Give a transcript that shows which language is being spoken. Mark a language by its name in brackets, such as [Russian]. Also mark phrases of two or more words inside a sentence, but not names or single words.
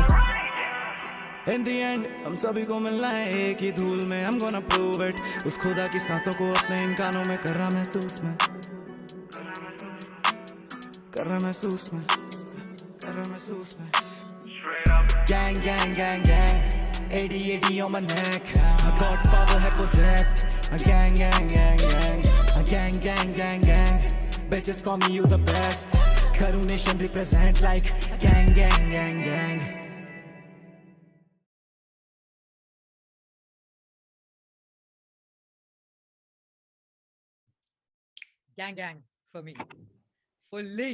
[English] In the end [Hindi] हम सभी को मिलना है एक ही धूल में. [English] I'm gonna prove it. [Hindi] उस खुदा की सांसों को अपने इन कानों में कर रहा महसूस में. कर रहा महसूस में. कर रहा महसूस में. [English] Gang, gang, gang, gang. 80, 80 on my neck. I got power, है possessed. A gang, gang, gang, gang. A gang, gang, gang, gang. Bitches call me you the best. Karu Nation represent like gang, gang, gang, gang. Gang, gang for me. Fully.